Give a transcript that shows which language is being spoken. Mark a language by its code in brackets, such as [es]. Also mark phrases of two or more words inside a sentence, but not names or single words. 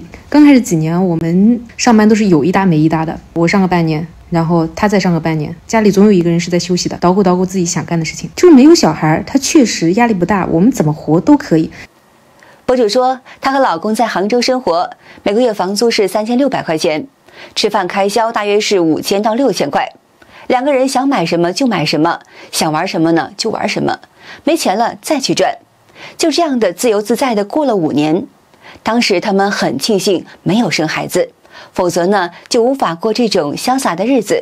[zh] 剛開始幾年，我們上班都是有一搭沒一搭的，我上個半年，然後他再上個半年，家裡總有一個人是在休息的，捣鼓自己想幹的事情。就是沒有小孩，他確實壓力不大，我們怎麼活都可以。博主說，她和老公在杭州生活，每個月房租是3600塊錢，吃飯開銷大約是5000到6000塊。兩個人想買什麼就買什麼，想玩什麼呢就玩什麼，沒錢了再去賺。就這樣的自由自在的過了5年。當時他們很慶幸沒有生孩子，否則呢就無法過這種瀟灑的日子。